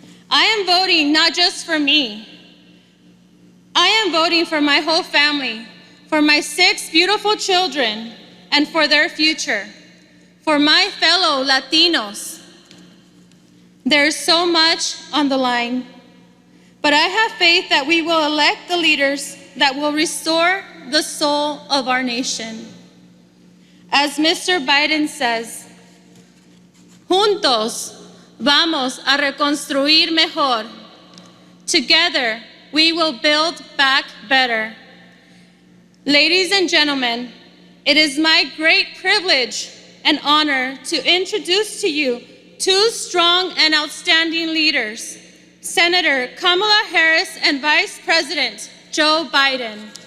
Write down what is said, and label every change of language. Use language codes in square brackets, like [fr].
[en] I am voting not just for me. I am voting for my whole family, for my 6 beautiful children, and for their future, for my fellow Latinos. There's so much on the line, but I have faith that we will elect the leaders that will restore the soul of our nation. As Mr. Biden says, [es] juntos vamos a reconstruir mejor. [en] Together, we will build back better. Ladies and gentlemen, it is my great privilege and honor to introduce to you two strong and outstanding leaders, Senator Kamala Harris and Vice President Joe Biden.